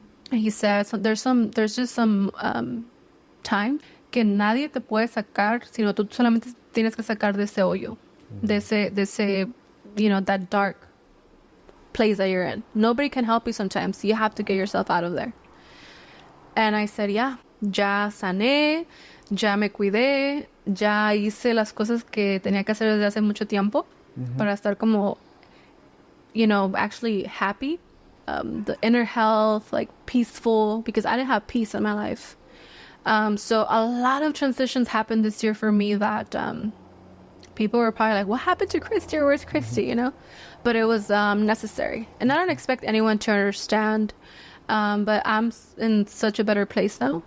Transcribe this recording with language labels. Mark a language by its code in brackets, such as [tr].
[en] And he said, so there's just some time [es] que nadie te puede sacar, sino tú solamente tienes que sacar de ese hoyo, de ese, [en] you know, that dark place that you're in. Nobody can help you sometimes. You have to get yourself out of there. And I said, yeah, [es] ya sané, ya me cuidé, ya hice las cosas que tenía que hacer desde hace mucho tiempo para estar como, [en] you know, actually happy. The inner health, like peaceful, because I didn't have peace in my life. So a lot of transitions happened this year for me that people were probably like, what happened to Christy, or where's Christy, you know? But it was necessary. And I don't expect anyone to understand, but I'm in such a better place now.